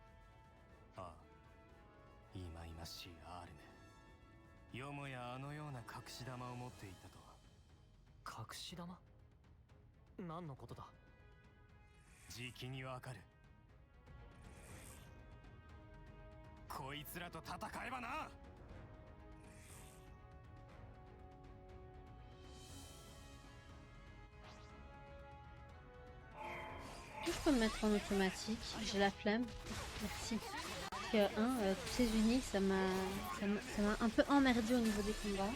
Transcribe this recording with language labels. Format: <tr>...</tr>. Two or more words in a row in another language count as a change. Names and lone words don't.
<ja>ああ、忌々しいアールネ。よもやあのような隠し玉を持っていたとは。隠し玉？何のことだ？じきにわかる。こいつらと戦えばな。</ja> <fr>Je peux me mettre en automatique, j'ai la flemme. Merci. Parce que tous ces unis, ça m'a un peu emmerdé au niveau des combats.</fr>